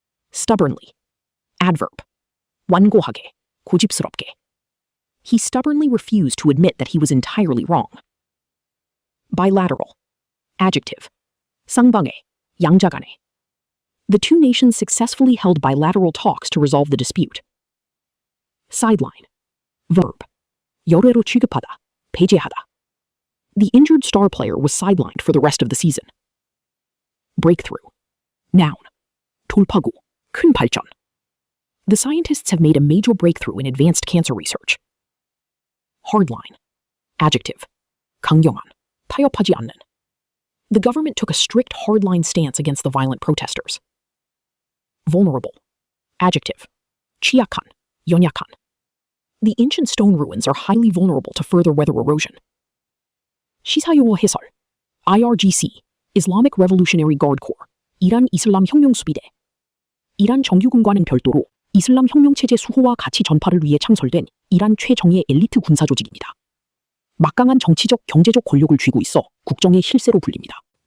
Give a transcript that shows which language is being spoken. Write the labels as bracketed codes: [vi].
[en] Stubbornly. Adverb. [ko] 완고하게, 고집스럽게. [en] He stubbornly refused to admit that he was entirely wrong. Bilateral. Adjective. [ko] 쌍방의, 양자간의. [en] The two nations successfully held bilateral talks to resolve the dispute. Sideline. Verb. [ko] 열애로 취급하다, 배제하다. [en] The injured star player was sidelined for the rest of the season. Breakthrough. Noun. [ko] 돌파구, 큰 발전. [en] The scientists have made a major breakthrough in advanced cancer research. Hardline. Adjective. [ko] 강경한. 타협하지 않는. [en] The government took a strict hardline stance against the violent protesters. Vulnerable. Adjective. [ko] 취약한. 연약한. [en] The ancient stone ruins are highly vulnerable to further weather erosion. [ko] 시사용어 해설. [en] IRGC, Islamic Revolutionary Guard Corps, [ko] 이란 이슬람 혁명 수비대. 이란 정규군과는 별도로 이슬람 혁명 체제 수호와 가치 전파를 위해 창설된 이란 최정예 엘리트 군사 조직입니다. 막강한 정치적, 경제적 권력을 쥐고 있어 국정의 힐세로 불립니다.